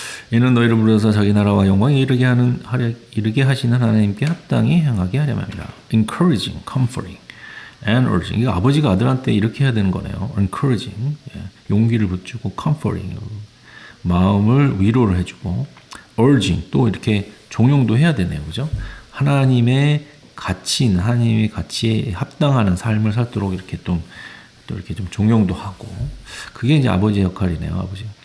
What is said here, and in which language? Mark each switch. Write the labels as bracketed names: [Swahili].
[Korean] 이는 너희를 부르셔서 자기 나라와 영광에 이르게 하시는 하나님께 합당히 행하게 하려 함이라. [English] Encouraging, comforting, and urging. [Korean] 이거 아버지가 아들한테 이렇게 해야 되는 거네요. [English] Encouraging, 예. [Korean] 용기를 붙주고, comforting, 마음을 위로를 해주고, urging, 또 이렇게 종용도 해야 되네요, 그죠? 하나님의 가치인, 하나님의 가치에 합당하는 삶을 살도록 이렇게 또 이렇게 좀 종용도 하고, 그게 이제 아버지의 역할이네요, 아버지.